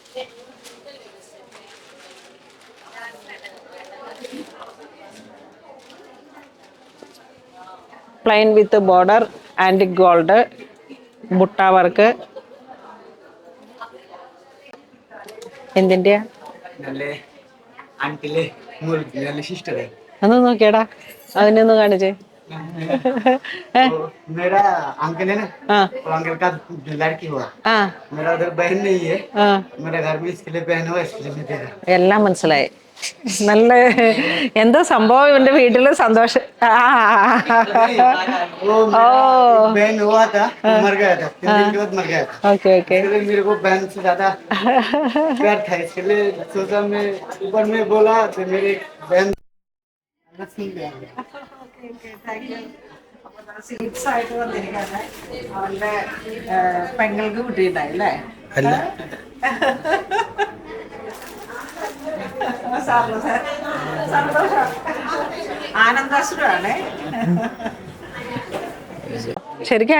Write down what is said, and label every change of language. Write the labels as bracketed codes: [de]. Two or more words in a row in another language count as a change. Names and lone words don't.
[en] plain with border, antique gold, butta work. [ml] എന്തിൻ്റെയാ? ഒന്ന് നോക്കിയടാ, അതിനൊന്ന് കാണിച്ചേ. [hi] मेरा अंकल है ना, तो अंकल का लड़की हुआ, मेरा उधर बहन नहीं है, मेरे घर में इसके लिए बहन हुआ, इसके लिए मैं दे रहा हूँ. [ml] എല്ലാം മനസ്സിലായി. നല്ല എന്തോ സംഭവം ഇവന്റെ വീട്ടില് സന്തോഷം. [hi] वो मेरा एक बहन हुआ था, वो मर गया था, 3 दिन के बाद मर गया था. [ml] ഓക്കെ ഓക്കെ. [hi] इसके लिए मेरे को बहन से ज्यादा प्यार था, इसके लिए सोचा मैं ऊपर में बोला तो मेरी बहन सुन गया. [ml] സ്വീറ്റ്സ് ആയിട്ട് വന്നിരിക്കുകയാണ്. അവന്റെ പെങ്ങൾക്ക് കുട്ടിയുണ്ടായി അല്ലേ? അല്ല, സന്തോഷം, ആനന്ദാശ്രുവാണ് ശരിക്കും.